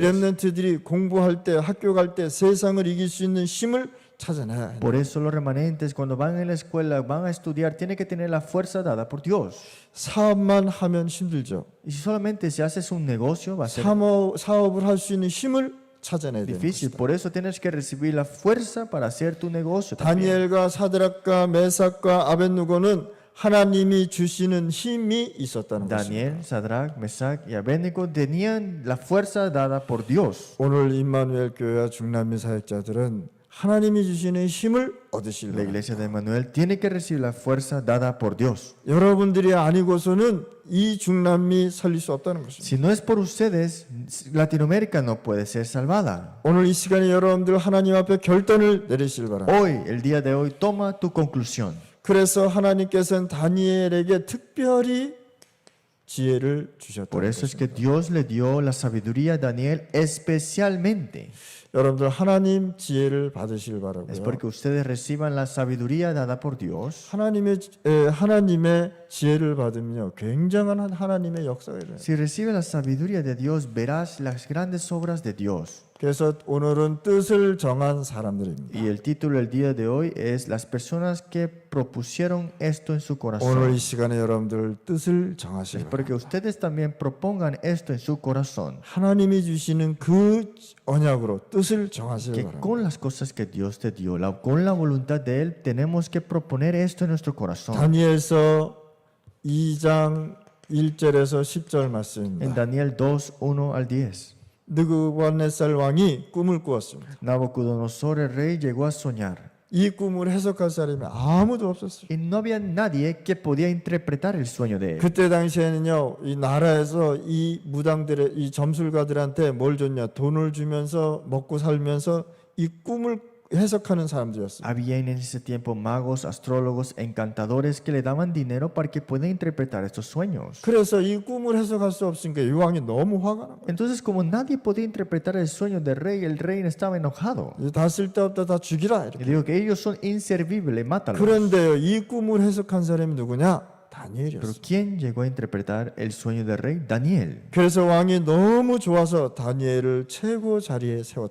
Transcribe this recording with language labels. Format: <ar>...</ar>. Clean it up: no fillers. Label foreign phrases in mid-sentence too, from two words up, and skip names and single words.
<es>remanentes.</es> <ko>랩런트들이 공부할 때 학교 갈 때 세상을 이길 수 있는 힘을 찾아내야 해요.</ko> <es>Por eso los remanentes cuando van a la escuela, van a estudiar, tienen que tener la fuerza dada por Dios.</es> <ko>사업만 하면 힘들죠.</ko> <es>Y si solamente si haces un negocio va a ser</es> <ko>사업을 할 수 있는 힘을 찾아내야 되는</ko> <es>difícil.</es> <ko>것이다.</ko> <es>Por eso tienes que recibir la fuerza para hacer tu negocio también.</es> <ko>다니엘과 사드락과 메삭과 아벳누고는 하나님이 주시는 힘이 있었다는 것입니다.</ko> <es>Daniel, Sadrach, Mesach y Abednego tenían la fuerza dada por Dios.</es> <ko>오늘 임마누엘 교회와 중남미 사역자들은 하나님이 주시는 힘을</ko> <es>La</es> <ko>얻으시려 합니다.</ko> <es>iglesia de Emmanuel tiene que recibir la fuerza dada por Dios.</es> <ko>여러분들이 아니고서는 이 중남미 살릴 수 없다는 것입니다.</ko> <es>Si no es por ustedes, Latinoamérica no puede ser salvada.</es> <ko>오늘 이 시간에 여러분들 하나님 앞에 결단을 내리실 바랍니다.</ko> <es>Hoy, el día de hoy, toma tu conclusión.</es> <ko>그래서 하나님께서는 다니엘에게 특별히 지혜를</ko> <es>Por</es> <ko>주셨다는</ko> <es>eso es</es> <ko>것입니다.</ko> <es>que Dios le dio la sabiduría a Daniel especialmente.</es> <ko>여러분들 하나님 지혜를 받으실</ko> <es>Es</es> <ko>바라고요.</ko> <es>porque ustedes reciban la sabiduría dada por Dios.</es> <ko>하나님의 지혜를 받으면요 굉장한 하나님의 역사가 일어나요.</ko> <es>Si recibes la sabiduría de Dios, verás las grandes obras de Dios.</es> <ko>그래서 오늘은 뜻을 정한 사람들입니다.</ko> <es>Y el título del día de hoy es Las personas que propusieron esto en su</es> <ko>오늘</ko> <es>corazón.</es> <ko>이 시간에 여러분들 뜻을 정하시기</ko> <es>Es</es> <ko>바랍니다.</ko> <es>porque ustedes también propongan esto en su corazón.</es> <ko>하나님이 주시는 그 언약으로 뜻을 정하시기</ko> <es>Que</es> <ko>바랍니다.</ko> <es>con las cosas que Dios te dio, con la voluntad de Él, tenemos que proponer esto en nuestro corazón.</es> <ko>다니엘서 2장 1절에서 10절</ko> <es>En</es> <ko>말씀입니다.</ko> <es>Daniel 2, 1 al 10.</es> <ko>느부갓네살 왕이 꿈을 꾸었습니다.</ko> <es>Nabucodonosor el rey llegó a soñar.</es> <ko>이 꿈을 해석할 사람이 아무도 없었어요.</ko> <es>Y no había nadie que podía interpretar el sueño de él.</es> <ko>그때 당시에는요, 이 나라에서 이 무당들의 이 점술가들한테 뭘 줬냐? 돈을 주면서 먹고 살면서 이 꿈을 해석하는 사람들이었어요.</ko> <es>Había en ese tiempo magos, astrólogos, encantadores que le daban dinero para que puedan interpretar estos sueños.</es> <ko>그래서 이 꿈을 해석할 수 없으니까 이 왕이 너무 화가 난 거예요.</ko> <es>Entonces, como nadie podía interpretar el sueño del rey, el rey estaba enojado.</es> <ko>다 쓸데없다 다 죽이라</ko> <es>Y</es> <ko>이렇게.</ko> <es>dijo que ellos son inservibles, mátalos.</es> <ko>그런데요, 이 꿈을 해석한 사람이 누구냐?</ko> <es>Pero</es> <ko>다니엘이었어요.</ko> <es>¿quién llegó a interpretar el sueño del rey? Daniel.</es> <ko>그래서 왕이 너무 좋아서 다니엘을 최고 자리에 세웠다.</ko>